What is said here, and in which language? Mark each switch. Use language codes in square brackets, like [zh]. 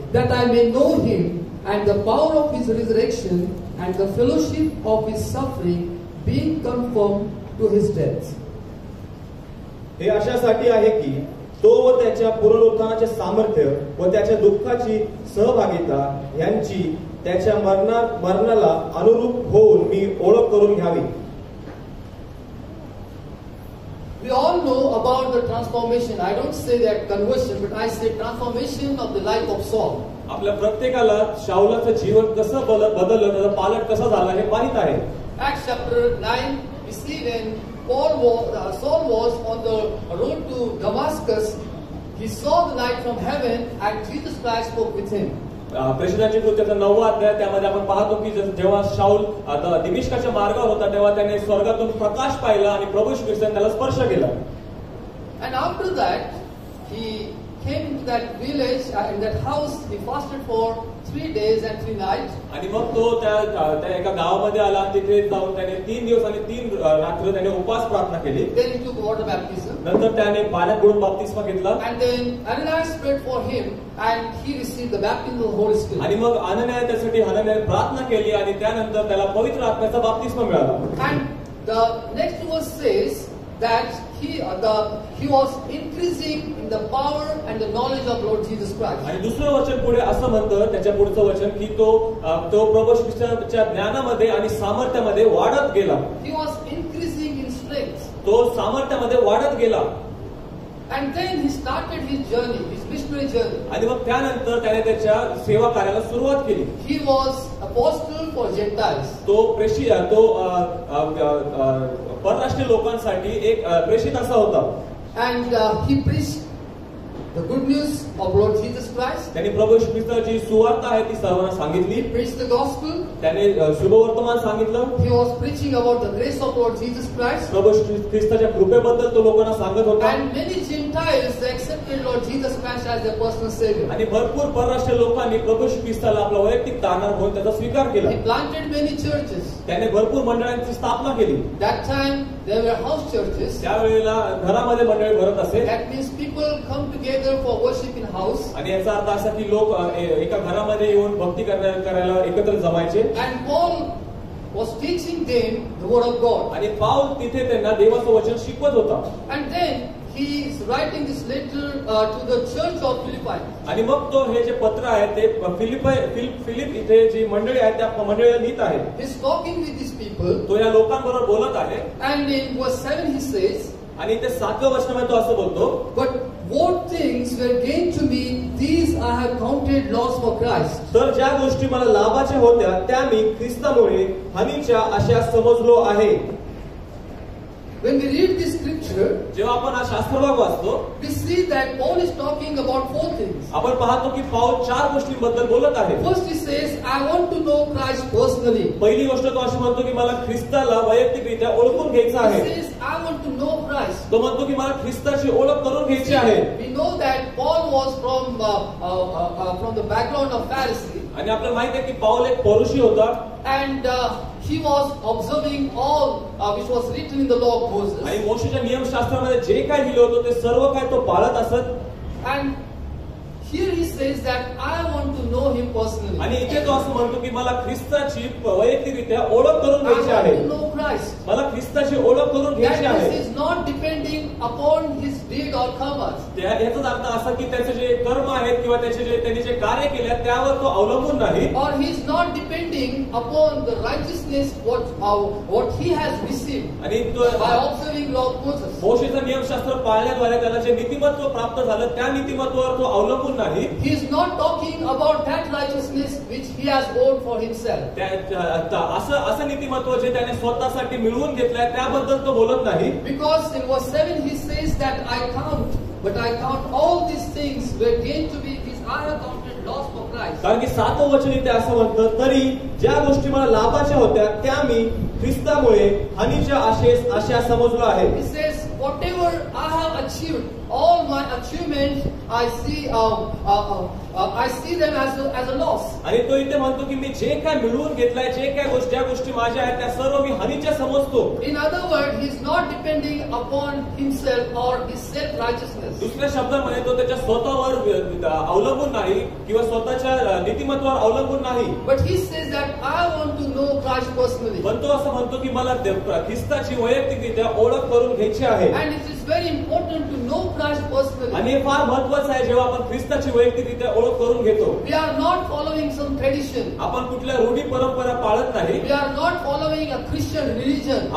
[en] That I may know him and the power of his resurrection and the fellowship of his suffering, being conformed to his death. [mr] हे अशासाठी आहे की तो व त्याच्या पुनरुत्थानाचे सामर्थ्य व त्याच्या दुःखाची सहभागिता यांची त्याच्या मरणाला अनुरूप होऊन मी ओळख करून घ्यावी. [en] We all know about the transformation. I don't say that conversion, but I say transformation of the life of Saul. [mr] आपल्या प्रत्येकाला शाऊलाचं जीवन कसं बदललं त्याचा पालट कसा झाला हे माहित आहे. [en] Acts chapter 9, we see when Saul was on the road to Damascus, he saw the light from heaven and Jesus Christ spoke with him. [mr] प्रेषितांची कृत्याचा 9वा अध्याय त्यामध्ये आपण पाहतो की जेव्हा शाऊल दिमिश्काच्या मार्गावर होता तेव्हा त्याने स्वर्गातून प्रकाश पाहिला आणि प्रभू येशू ख्रिस्ताने त्याला स्पर्श केला. [en] And after that he came into that village, in that house he fasted for 3 days and 3 nights. [mr] आणि मग तो त्या एका गावामध्ये आला. तिथे जाऊन त्याने 3 दिवस आणि 3 रात्र त्याने उपवास प्रार्थना केली. [en] Then he took water baptism. [mr] नंतर त्याने पाण्यात बुडून बप्तिस्मा घेतला. [en] And then Ananias prayed for him and he received the baptism of the Holy Spirit. [mr] आणि मग अनन्याय त्यासाठी हनन्याने प्रार्थना केली आणि त्यानंतर त्याला पवित्र आत्म्याचा बप्तिस्मा मिळाला. [en] And the next verse says that he was increasing in the power and the knowledge of Lord Jesus Christ. [mr] आणि दुसरं वचन पुढे असं म्हणतं त्याच्या पुढचं वचन की तो प्रभू येशू ख्रिस्ताच्या ज्ञानामध्ये आणि सामर्थ्यामध्ये वाढत गेला. [en] He was increasing in strength. [mr] तो सामर्थ्यामध्ये वाढत गेला. [en] And then he started his journey, his missionary journey. [mr] आणि मग त्यानंतर त्याने त्याच्या सेवा कार्याला सुरुवात केली. [en] He was apostle for Gentiles. [mr] तो परराष्ट्रीय लोकांसाठी एक प्रेषित असा होता. [en] And he preached the good news of Lord Jesus Christ. [mr] त्यांनी प्रभू येशू ख्रिस्ताची सुवार्ता आहे ती सर्वांना सांगितली. [en] He preached the gospel. [mr] त्याने शुभवर्तमान सांगितलं. [en] He was preaching about the grace of Lord Jesus Christ. [mr] प्रभू येशू ख्रिस्ताच्या कृपेबद्दल तो लोकांना सांगत होता. [en] And many Gentiles they accepted Lord Jesus Christ as their personal savior. [mr] आणि भरपूर परराष्ट्रीय लोकांनी प्रभू येशू ख्रिस्ताला आपला वैयक्तिक तारणार म्हणून त्याचा स्वीकार केला. [en] He planted many churches. [mr] त्याने भरपूर मंडळांची स्थापना केली. [en] That time there were house churches. [mr] त्यावेळेला घरामध्ये मंडळी भरत असेल. [en] That means people come together for worship in house. [mr] आणि याचा अर्थ असा की लोक एका घरामध्ये येऊन भक्ती करायला एकत्र जमायचे. [en] And Paul was teaching them the word of God. [mr] आणि पाऊल तिथे त्यांना देवाचं वचन शिकवत होता. [en] And then he is writing this letter to the church of Philippi. [mr] आणि मग तो हे जे पत्र आहे ते फिलिप इथे जी मंडळी आहे त्या मंडळीला लिहित आहे. [en] He is talking with these people. [mr] तो या लोकांबरोबर बोलत आहे. [en] And in verse 7 he says, [mr] आणि ते 7व्या वचनामध्ये तो असं बोलतो, [en] but what things were gained to me, these I have counted loss for Christ. [mr] तर ज्या गोष्टी मला लाभाच्या होत्या त्या मी ख्रिस्तामुळे हानीच्या अशा समजलो आहे. [en] When we read this scripture, [mr] जेव्हा आपण हा शास्त्रभाग वाचतो [en] we see that Paul is talking about 4 things. [mr] आपण पाहतो की पाऊल 4 गोष्टींबद्दल बोलत आहे. [en] First he says, I want to know Christ personally. [mr] पहिली गोष्ट तो अशी म्हणतो की मला ख्रिस्ताला वैयक्तिकरित्या ओळखून घ्यायचं [en] He [mr] आहे. [en] says, I want to know Christ. [mr] तो म्हणतो की मला ख्रिस्ताची ओळख करून घ्यायची आहे. [en] We know that Paul was from the background of Pharisee. [mr] आणि आपल्याला माहित आहे की पाऊल एक पौरुषी होता. [en] And he was observing all which was written in the law of Moses. [mr] आणि मोशेच्या नियमशास्त्रामध्ये जे काय लिहिलं होतं ते सर्व काय तो पाळत असत. [en] And here he says that I want to know him personally. [mr] आणि इथे तो असं म्हणतो की मला ख्रिस्ताची वैयक्तिकरित्या ओळख करून [en] I [mr] घ्यायची [en] want [mr] आहे. [en] to know Christ. [mr] मला ख्रिस्ताची ओळख करून घ्यायची [en] That [mr] आहे. [en] this is not depending upon his deed or commerce. [mr] याचाच अर्थ असा की त्याचे जे कर्म आहेत किंवा त्यांनी जे कार्य केले आहेत त्यावर तो अवलंबून नाही. [en] Or he is not depending upon the righteousness what he has received [mr] आणि [en] by observing law of Moses. [mr] मोशेचं नियमशास्त्र पाळण्याद्वारे त्याला जे नीतिमत्व प्राप्त झालं त्या नीतिमत्वावर तो अवलंबून नाही. [en] He is not talking about that righteousness which he has won for himself. [mr] असं नीतिमत्व जे त्याने स्वतःसाठी मिळवून घेतलंय त्याबद्दल तो बोलत नाही. [en] Because in verse 7 he says that I count all these things were gained to me, which I have counted loss for Christ. [mr] कारण की 7वं वचन इथे असं म्हणतं, तरी ज्या गोष्टी मला लाभाच्या होत्या त्या मी ख्रिस्तामुळे हानीच्या अशा समजलो आहे. [en] He says, whatever I have achieved, all my achievements, I see them as a loss. [mr] आणि तो इथे म्हणतो की मी जे काय मिळवून घेतलाय ज्या गोष्टी माझ्या आहेत त्या सर्व मी हानीच्या समजतो. [en] In other words, he is not depending upon himself or his self-righteousness. [mr] दुसऱ्या शब्दामध्ये तो त्याच्या स्वतःवर अवलंबून नाही किंवा स्वतःच्या नीतिमत्वावर अवलंबून नाही. [en] But he says that I want to know Christ personally. [mr] पण तो असं म्हणतो की मला ख्रिस्ताची वैयक्तिकरित्या ओळख करून घ्यायची आहे. [en] And it is very important to know Christ personally. [mr] आणि हे फार महत्वाचं आहे जेव्हा आपण ख्रिस्ताची वैयक्तिकरित्या ओळख करून घेतो. [en] We are not following some tradition. [mr] आपण कुठल्या रूढी परंपरा पाळत नाही. [en] We are not following a Christian religion.